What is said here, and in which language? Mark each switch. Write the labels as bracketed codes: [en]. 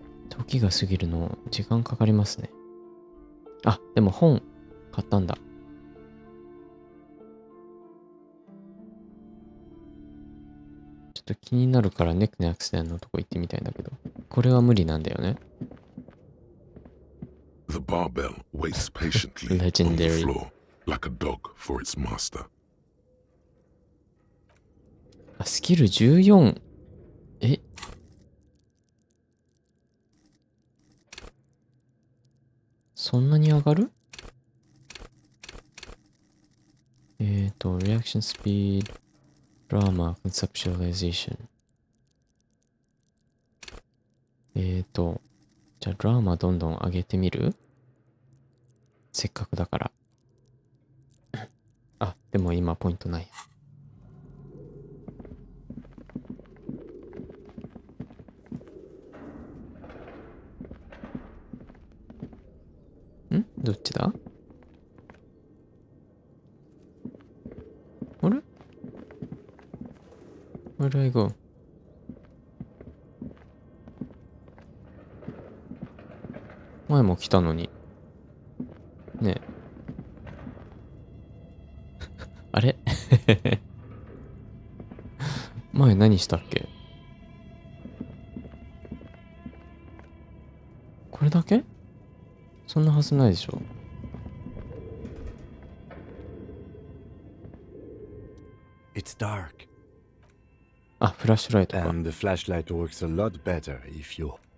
[ja] 時が過ぎるの時間かかりますね。でも本買ったんだ。ちょっと気になるからネクネアクセンのとこ行ってみたいんだけど、これは無理なんだよね。 [en] the barbell waits patiently on the Legendary. floor like a dog for its master. [ja] スキル14。そんなに上がる？ [en] reaction speed, drama, conceptualization。 [ja] じゃあドラマどんどん上げてみる？せっかくだから。あ、でも今ポイントない。どっちだ？あれ？ [en] Where do I go? [ja] 前も来たのに。ねえ。あれ前何したっけ？これだけ？そんなはずないでしょ。 [en] It's dark, [ja] あ、フラッシュライトか。 [en] and the flashlight works a lot better if you.